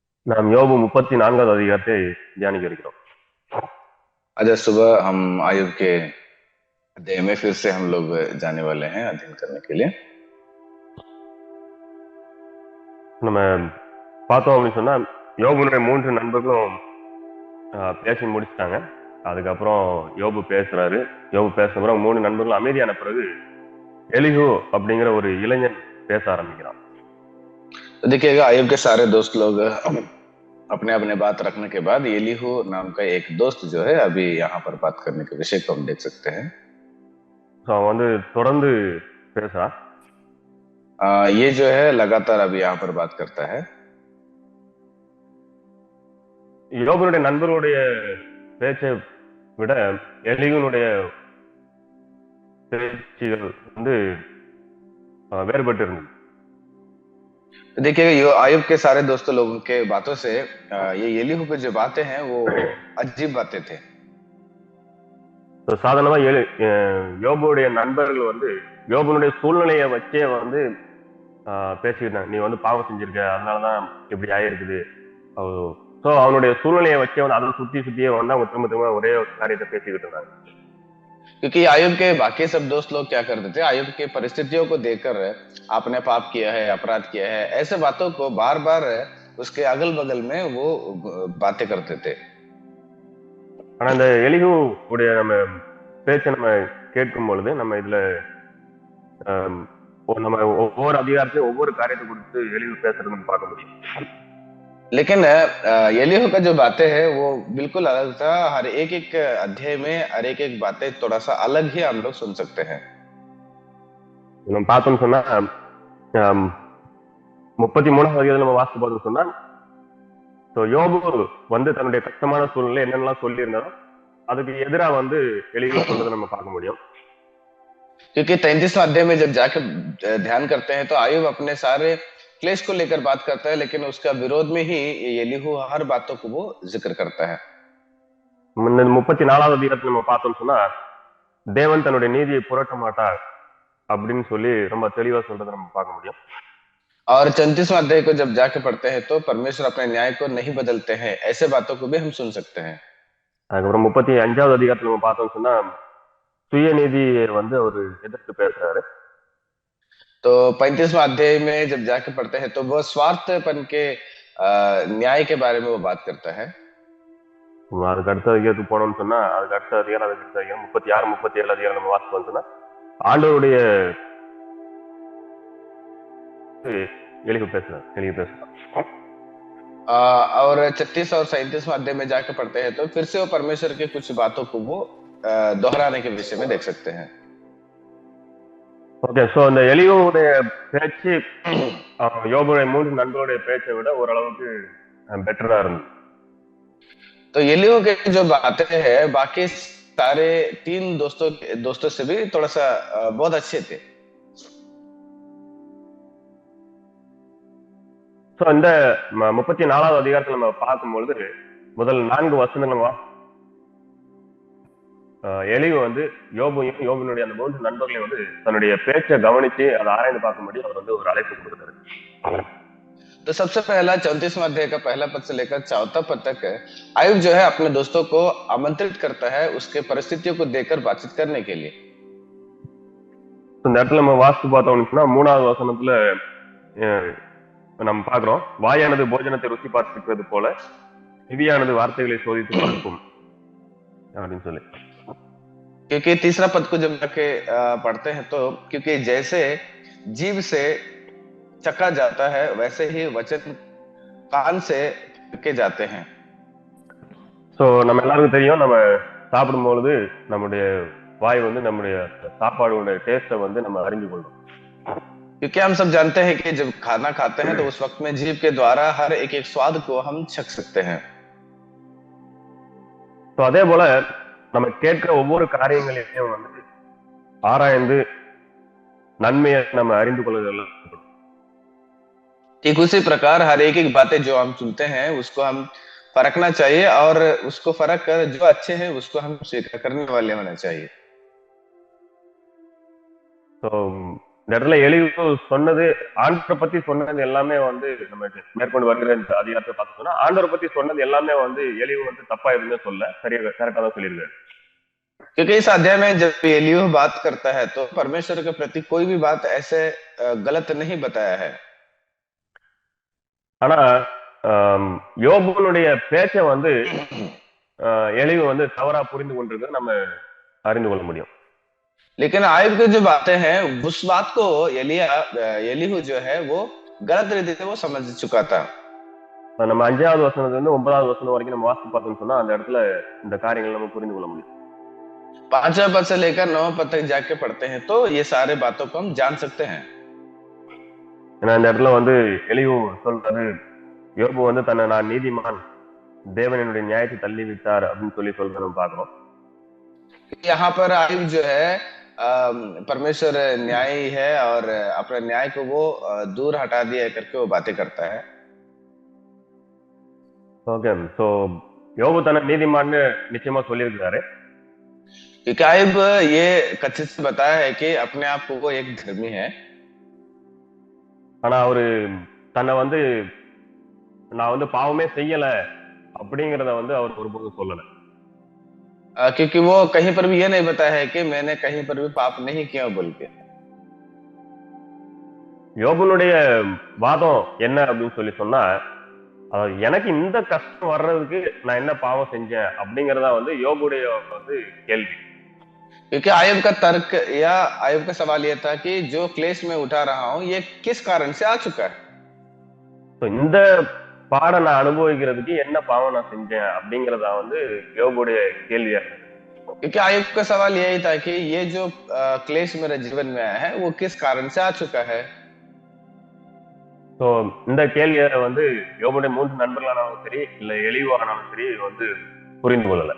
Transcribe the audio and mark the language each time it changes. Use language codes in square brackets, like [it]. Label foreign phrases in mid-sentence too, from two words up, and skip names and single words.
[ta] நாம் யோபு 34வது அதிகாரத்தை தியானிக்க இருக்கிறோம். [hi] आज सुबह हम आयुब के अध्याय में फिर से हम लोग जाने वाले हैं अध्ययन करने के लिए। [ta] நம்ம பார்த்தோம் அப்படின்னு சொன்னா யோபுனுடைய 3 நண்பர்களும் பேசி முடிச்சிட்டாங்க. அதுக்கப்புறம் யோபு பேசுறாரு. யோபு பேசின பிறகு 3 நண்பர்களும் அமைதியான பிறகு எலிஹு அப்படிங்கிற ஒரு இளைஞன் பேச ஆரம்பிக்கிறான். [hi] तो देखिएगा आयुब के सारे दोस्त लोग अपने अपने बात रखने के बाद एलीहू नाम का एक दोस्त जो है अभी यहाँ पर बात करने के विषय को हम देख सकते हैं। [ta] அவன் வந்து தொடர்ந்து பேசுறான். [hi] ये जो है लगातार अभी यहाँ पर बात करता है। [ta] யோபுனுடைய நண்பர்களுடைய பேச்சை விட எலிகுனுடைய பேச்சுகள் வந்து வேறுபட்டு இருந்தது. [hi] देखिएगा आयुब के सारे दोस्तों लोगों के बातों से ये एलीहू पे जो बातें हैं वो अजीब बातें थे। [ta] சாதாரணமா யோபுடைய நண்பர்கள் வந்து யோபுனுடைய சூழ்நிலையை வச்சே வந்து பேசிக்கிட்டாங்க. நீ வந்து பாவம் செஞ்சிருக்க, அதனாலதான் இப்படி ஆயிருக்குது. ஸோ அவனுடைய சூழ்நிலையை வச்சே வந்து அதை சுத்தியே வந்து அவங்க திரும்ப திரும்ப ஒரே காரியத்தை பேசிக்கிட்டு இருந்தாங்க. [hi] क्योंकि आयुब के बाकी सब दोस्त लोग क्या करते थे, आयुब के परिस्थितियों को देखकर आपने पाप किया है, अपराध किया है, ऐसे बातों को बार बार उसके अगल बगल में वो बातें करते थे। [ta] ஆனா இந்த எலிஹு உடைய நம்ம பேச்சை நம்ம கேட்கும் பொழுது நம்ம இதுல நம்ம ஒவ்வொரு அதிகாரத்தையும் ஒவ்வொரு காரியத்தை குறித்து எலிஹு பேசுறது நம்ம பார்க்க முடியும். [hi] लेकिन एलीहू का जो बातें है वो बिल्कुल अलग था। हर एक एक अध्याय में हर एक एक बातें थोड़ा सा अलग ही हम लोग सुन सकते हैं। [ta] நம்ம பார்த்தோம்னு சொன்னா 33வது அதிகாரத்துல நம்ம வாசித்து பார்த்தோம்னு சொன்னா யோபு வந்து தன்னுடைய கஷ்டமான சூழ்நிலை என்னென்னலாம் சொல்லி இருந்தாலும் அதுக்கு எதிராக வந்து எலிஹு சொல்றதை நம்ம பார்க்க முடியும். [hi] क्योंकि 33वां अध्याय में जब जाकर ध्यान करते हैं तो आयुब अपने सारे क्लेश को लेकर बात करता है, लेकिन उसका विरोध में ही एलीहू हर बातों को वो जिक्र करता है। [ta] 34வது அதிகாரத்துல நம்ம பார்த்தோம்னு சொன்னா தேவன் தன்னுடைய நீதியை புரட்ட மாட்டார் அப்படின்னு சொல்லி ரொம்ப தெளிவா சொல்றதை நம்ம பார்க்க முடியும். [hi] और 34वां अध्याय को जब जाके पढ़ते हैं तो परमेश्वर अपने न्याय को नहीं बदलते हैं, ऐसे बातों को भी हम सुन सकते हैं। [ta] அதுக்கப்புறம் 35வது அதிகாரத்துல நம்ம பார்த்தோம்னு சொன்னா சுயநீதியை வந்து அவர் எதிர்த்து பேசுறாரு. [hi] तो 35वां अध्याय में जब जाके पढ़ते हैं तो वो स्वार्थपन के न्याय के बारे में वो बात करता है। [ta] அதுக்கு அடுத்த அதிகாரத்துக்கு போனோம்னு சொன்னா அதுக்கு அடுத்த அதிகாரம் 36 37 அதிகாரம் நம்ம வாசிப்போம்னு சொன்னா ஆண்டவருடைய எலிஹு பேசுறான்। [hi] और 36 और 37वां अध्याय में जाके पढ़ते हैं तो फिर से वो परमेश्वर के कुछ बातों को वो दोहराने के विषय में देख सकते हैं। [en] okay, so [ta] இந்த எலிஹுடைய பேச்சு யோபுடைய 3 நண்பர்களுடைய பேச்சை விட ஓரளவுக்கு பெட்டரா இருந்தது। [hi] तो एलीहू के जो बातें हैं बाकी सारे 3 दोस्तों से भी थोड़ा सा बहुत अच्छे थे। [ta] ஸோ இந்த 34வது அதிகாரத்தில் நம்ம பார்க்கும்பொழுது முதல் 4 வசனங்கள் எலிஹு வந்து யோபுனுடைய அந்த 3 நண்பர்களையும் வந்து தன்னுடைய பேச்சை கவனிச்சு அதை ஆராய்ந்து பார்க்கும்படி அவர் வந்து ஒரு அழைப்பு கொடுத்தாரு। [hi] तो सबसे पहला 34वां अध्याय का पहला पद से लेकर 4वां पद तक आयुब जो है अपने दोस्तों को आमंत्रित करता है उसके परिस्थितियों को देखकर बातचीत करने के लिए। [ta] இந்த இடத்துல நம்ம வாசித்து பார்த்தோம்னா 3வது வசனத்துல நம்ம பார்க்கிறோம், வாயானது போஜனத்தை ருசி பார்த்துக்கிறது போல செவியானது வார்த்தைகளை சோதித்து பார்க்கும் அப்படின்னு சொல்லி। [hi] क्योंकि तीसरा पद को जब जाके पढ़ते हैं तो क्योंकि जैसे जीभ से चखा जाता है वैसे ही वचन कान से के जाते हैं। [ta] சோ நம்ம எல்லாருக்கும் தெரியும், நம்ம சாப்பிடும் பொழுது நம்முடைய வாய் வந்து நம்முடைய சாப்பாடுடைய டேஸ்ட்டை வந்து நம்ம அறிந்து கொள்ளும்। [hi] क्योंकि हम सब जानते हैं कि जब खाना खाते हैं तो उस वक्त में जीभ के द्वारा हर एक एक स्वाद को हम चख सकते हैं। [ta] तो அதே போல நம்ம கேட்கிற ஒவ்வொரு காரியங்களையும் வந்து ஆராய்ந்து நன்மையை நம்ம அறிந்து கொள்ளுதல்। [hi] ठीक उसी प्रकार हर एक एक बातें जो हम सुनते हैं उसको हम परखना चाहिए और उसको फर्क कर जो अच्छे हैं उसको हम स्वीकार करने वाले होना चाहिए। [ta] तो இந்த இடத்துல எலிவு சொன்னது, ஆண்டவரை பத்தி சொன்னது எல்லாமே வந்து நம்ம மேற்கொண்டு வருகிற இந்த அதிகாரத்தை பார்த்தோம்னா, ஆண்டவரை பத்தி சொன்னது எல்லாமே வந்து எலிவு வந்து தப்பா எதுவுமே சொல்ல, சரியா கரெக்டா தான் சொல்லியிருக்காரு. [hi] क्योंकि इस अध्याय में जब एलियू बात करता है तो परमेश्वर के प्रति कोई भी बात ऐसे गलत नहीं बताया है। [ta] ஆனா யோபுனுடைய பேச்சை வந்து எலிவு வந்து தவறா புரிந்து கொண்டிருக்கிறது நம்ம அறிந்து கொள்ள முடியும். [hi] लेकिन आयुब की जो बातें हैं उस बात को एलीहू जो है वो गलत रीति से वो समझ चुका था। [ta] நம்ம 5வது வசனத்துல இருந்து 9வது வசனம் வரைக்கும் நம்ம வாசித்து பார்த்தோம்னு சொன்னா அந்த இடத்துல இந்த காரியங்களை நம்ம புரிந்து கொள்ள முடியும். [hi] 5वें पद से लेकर 9वें पद तक जाके पढ़ते हैं तो ये सारे बातों को हम जान सकते हैं। [ta] ஏன்னா இந்த இடத்துல வந்து எலிவு சொல்றாரு, யோபு வந்து தன்னை நான் நீதிமான், தேவன் என்னுடைய நியாயத்தை தள்ளி விட்டார் அப்படின்னு சொல்லி சொல்றத நம்ம பார்க்கிறோம். [hi] यहाँ पर आयुब जो है परमेश्वर न्यायी है और अपने न्याय को वो दूर हटा दिया करके वो बातें करता है। [en] okay, so [ta] யோபு தன்னை நீதிமான்னு நிச்சயமா சொல்லியிருக்கிறாரு. [hi] क्योंकि आयुब ये कथित से बताया है कि अपने आप को वो एक धर्मी है। [ta] ஆனா அவரு தன்னை வந்து நான் வந்து பாவமே செய்யல அப்படிங்கறத வந்து அவர் ஒருபோதும் சொல்லல. [hi] क्योंकि वो कहीं पर भी ये नहीं बताया है कि मैंने कहीं पर भी पाप नहीं किया बोल के। [ta] யோபுனுடைய வாதம் என்ன அப்படின்னு சொல்லி சொன்னா, எனக்கு இந்த கஷ்டம் வர்றதுக்கு நான் என்ன பாவம் செஞ்சேன் அப்படிங்கறதா வந்து யோபுடைய வந்து கேள்வி. [hi] क्योंकि आयुब का तर्क या आयुब का सवाल ये था कि जो क्लेश में उठा रहा हूं ये किस कारण से आ चुका है। [ta] तो இந்த பாட நான் அனுபவிக்கிறதுக்கு என்ன பாவம் நான் செஞ்சேன் அப்படிங்கறதா வந்து யோபுடைய கேள்வியா இருக்கு. [hi] क्योंकि आयुब का सवाल यही था कि ये जो क्लेश मेरे जीवन में आया है वो किस कारण से आ चुका है। [ta] तो இந்த கேள்வியை வந்து யோபுடைய 3 நண்பர்களானாலும் சரி இல்ல எலிவானாலும் சரி வந்து புரிந்து கொள்ளல.